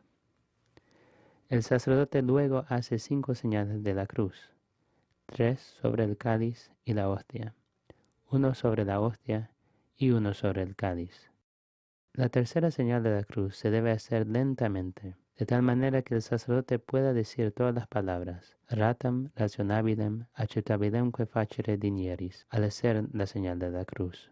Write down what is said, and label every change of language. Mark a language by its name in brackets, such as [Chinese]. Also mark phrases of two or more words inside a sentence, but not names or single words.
[Spanish] El sacerdote luego hace 5 señales de la cruz, 3 sobre el cáliz y la hostia, 1 sobre la hostia y 1 sobre el cáliz. La tercera señal de la cruz se debe hacer lentamente, de tal manera que el sacerdote pueda decir todas las palabras, [Latin] ratam, rationabilem, acceptabilemque facere dinieris, [Spanish] al hacer la señal de la cruz.